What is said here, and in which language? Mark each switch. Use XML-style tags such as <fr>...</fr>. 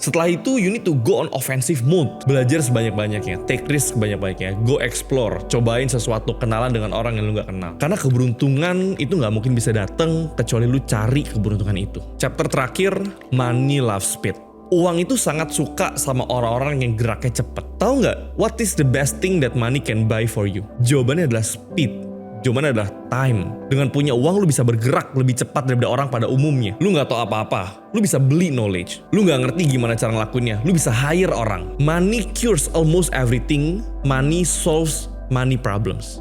<id>Setelah itu, you need to go on offensive mode. Belajar sebanyak-banyaknya, take risk sebanyak-banyaknya, go explore, cobain sesuatu, kenalan dengan orang yang lu gak kenal. Karena keberuntungan itu gak mungkin bisa datang kecuali lu cari keberuntungan itu. Chapter terakhir, money loves speed. Uang itu sangat suka sama orang-orang yang geraknya cepat. Tahu nggak?</id> <en>What is the best thing that money can buy for you?</en> <id>Jawabannya adalah speed. Jawabannya adalah time. Dengan punya uang lu bisa bergerak lebih cepat daripada orang pada umumnya. Lu nggak tahu apa-apa, lu bisa beli knowledge. Lu nggak ngerti gimana cara ngelakuinnya, lu bisa hire orang. Money cures almost everything. Money solves money problems.</id>